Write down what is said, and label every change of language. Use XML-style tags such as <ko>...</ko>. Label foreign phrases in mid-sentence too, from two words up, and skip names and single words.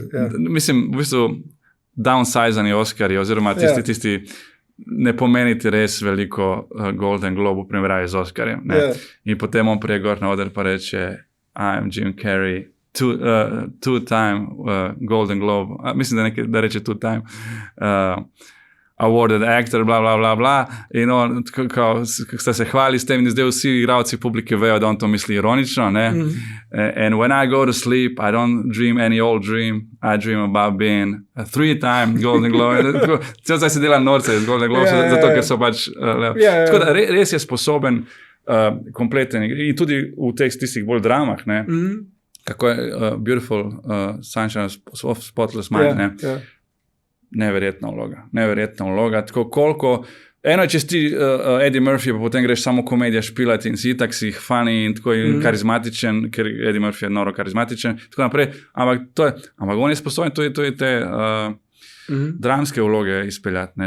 <sl>mislim, v bistvu downsizani Oscarji, oziroma tisti ne pomeniti res veliko Golden Globe v primerjavi z Oscarjem. In potem on prije gor na oder pa reče</sl> <en>I'm Jim Carrey, two-time Golden Globe,</en> <sl>mislim, da reče</sl> <en>two-time awarded actor,</en> <sl>bla, bla, bla, bla, in on, kako sta se hvali s tem, in zdaj vsi igralci publike vejo, da on to misli ironično, ne?</sl> <en>And when I go to sleep, I don't dream any old dream, I dream about being a 3-time Golden Globe.</en> <sl>Cel zdaj se dela norce iz Golden Globe, zato, ker so pač tako da res je sposoben kompleten, in tudi v teh tistih bolj dramah, ne? Kako je Beautiful Sunshine of Spotless Mind, ne? Neverjetna vloga, tako koliko, eno je, če si Eddie Murphy, pa potem greš samo komedija špilati in si itak si funny in tako in karizmatičen, ker Eddie Murphy je noro karizmatičen, tako naprej, ampak on je sposoben tudi te dramske vloge izpeljati, ne?</sl>